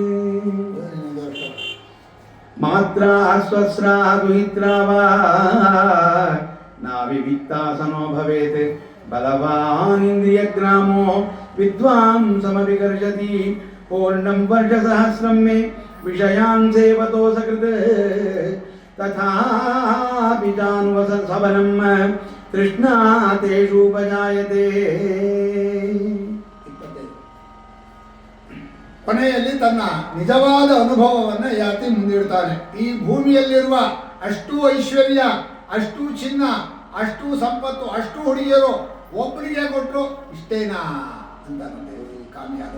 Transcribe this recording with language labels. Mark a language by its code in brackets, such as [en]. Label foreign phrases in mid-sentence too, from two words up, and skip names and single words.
[sa] ಮಾತ್ರಾ ಸ್ವಸ್ರಾ ದುಹಿತ್ರಾ ವಾ ನಾವಿವಿಕ್ತಾಸನೋ ಭವೇತ್ ಬಲವಾನ್ ಇಂದ್ರಿಯಗ್ರಾಮೋ ವಿದ್ವಾಂಸಮವಿಕರ್ಷತಿ ಪೂರ್ಣಂ ವರ್ಷಸಹಸ್ರಂ ಮೇ ವಿಷಯಾನ್ ಸೇವತೋ ಸಕೃತ್ ತಥಾಪಿ ಜಾನುವಸ ಸವನಂ ತೃಷ್ಣಾ ತೇಷು ಉಪಜಾಯತೆ. [kn] ಕೊನೆಯಲ್ಲಿ ತನ್ನ ನಿಜವಾದ ಅನುಭವವನ್ನು ಯಾತಿ ಮುಂದಿಡ್ತಾನೆ. ಈ ಭೂಮಿಯಲ್ಲಿರುವ ಅಷ್ಟು ಐಶ್ವರ್ಯ, ಅಷ್ಟು ಚಿನ್ನ, ಅಷ್ಟು ಸಂಪತ್ತು, ಅಷ್ಟು ಹುಡುಗಿಯರು ಒಬ್ಬರಿಗೆ ಕೊಟ್ಟರು ಇಷ್ಟೇನಾ ಅಂತ ಕಾಮಿಯಾದ.